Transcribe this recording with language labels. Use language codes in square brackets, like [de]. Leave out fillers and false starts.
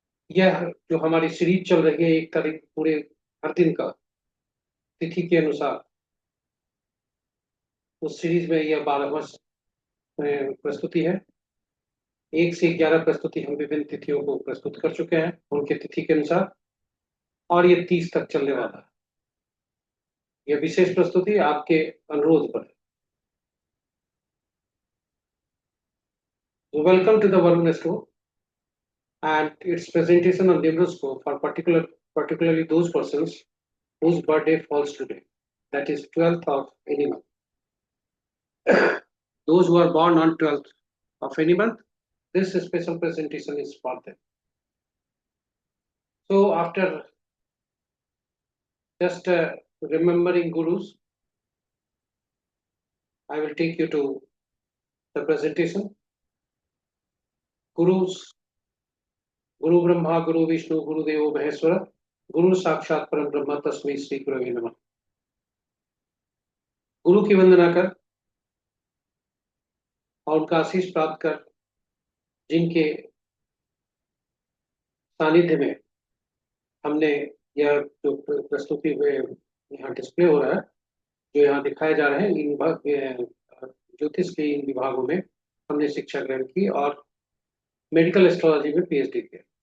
[hi] यह जो हमारी सीरीज चल रही है 1 तारीख पूरे हर दिन का तिथि के अनुसार, उस सीरीज में यह 12वां प्रस्तुति है। 1 से 11 प्रस्तुति हम विभिन्न तिथियों को प्रस्तुत कर चुके हैं उनके तिथि के अनुसार, और ये 30 तक चलने वाला है। यह विशेष प्रस्तुति आपके अनुरोध पर है। [en] Welcome to the Varun resto and its presentation on Neuroscope for particularly those persons whose birthday falls today, that is 12th of any month. Those who are born on 12th of any month, this special presentation is for them. So after just remembering gurus, I will take you to the presentation. [sa] Gurus, Guru Brahma, Guru Vishnu, Guru Devo Maheshwara, गुरु साक्षात परम ब्रह्म तस्मै श्री गुरवे नमः। [hi] गुरु की वंदना कर और उनका आशीष प्राप्त कर, जिनके सानिध्य में हमने यह जो प्रस्तुति में यहाँ डिस्प्ले हो रहा है, जो यहाँ दिखाए जा रहे हैं, इन ज्योतिष के इन विभागों में हमने शिक्षा ग्रहण की और मेडिकल एस्ट्रोलॉजी में पीएचडी किया।